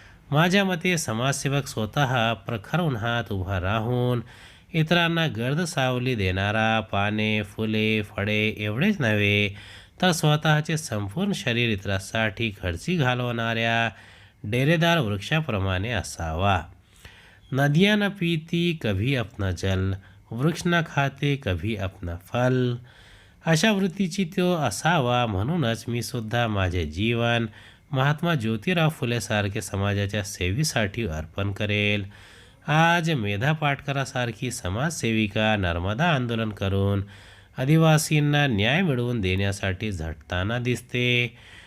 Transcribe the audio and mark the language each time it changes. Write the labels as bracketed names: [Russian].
[Marathi] माझ्या मते समाजसेवक स्वतः प्रखर उन्हात उभा राहून इतरांना गर्द सावली देणारा, पाने, फुले, फळे एवढेच नव्हे तर स्वतःचे संपूर्ण शरीर इतरांसाठी खर्ची घालवणाऱ्या डेरेदार वृक्षाप्रमाणे असावा. [Hindi] नदियाँ न पीती कभी अपना जल, वृक्ष न खाते कभी अपना फल. [Marathi] अशा वृत्तीची तो असावा. म्हणूनच मी सुद्धा माझे जीवन महात्मा ज्योतिराव फुलेसारखे समाजाच्या सेवेसाठी अर्पण करेल. आज मेधा पाटकरासारखी समाजसेविका नर्मदा आंदोलन करून आदिवासींना न्याय मिळवून देण्यासाठी झटताना दिसते.